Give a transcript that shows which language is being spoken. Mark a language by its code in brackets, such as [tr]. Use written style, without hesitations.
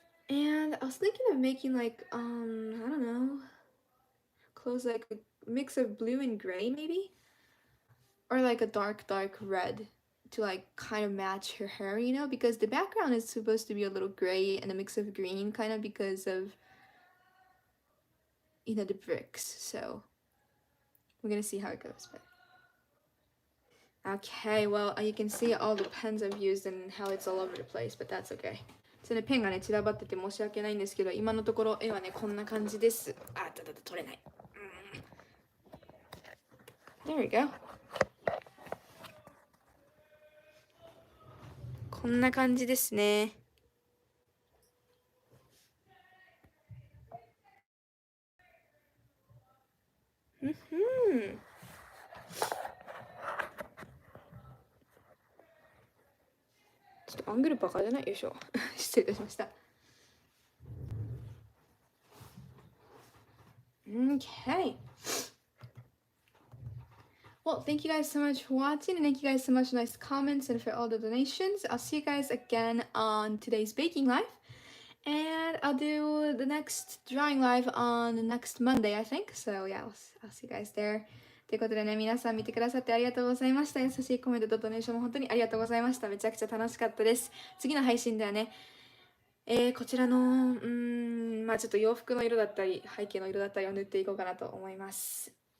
[en] And I was thinking of making like, I don't know, clothes like a mix of blue and gray maybe, or like a dark red to like kind of match her hair, you know, because the background is supposed to be a little gray and a mix of green kind of because of, you know, the bricks. So we're gonna see how it goes. But okay, well, you can see all the pens I've used and how it's all over the place, but that's okay. [ja] そのペンがね散らばってて申し訳ないんですけど、今のところ絵はねこんな感じです。あ、取れない。 [en] There we go. [ja] こんな感じですね。ちょっとアングルバカじゃないよいしょ。失礼いたしました。 [en] Okay. Well, thank you guys so much for watching, and thank you guys so much for nice comments and for all the donations. I'll see you guys again on today's baking live, and I'll do the next drawing live on the next Monday, I think. So yeah, I'll see you guys there. [ja] ということでね、皆さん見てくださってありがとうございました。優しいコメントとドネーションも本当にありがとうございました。めちゃくちゃ楽しかったです。次の配信ではね、こちらの、まあちょっと洋服の色だったり、背景の色だったりを塗っていこうかなと思います。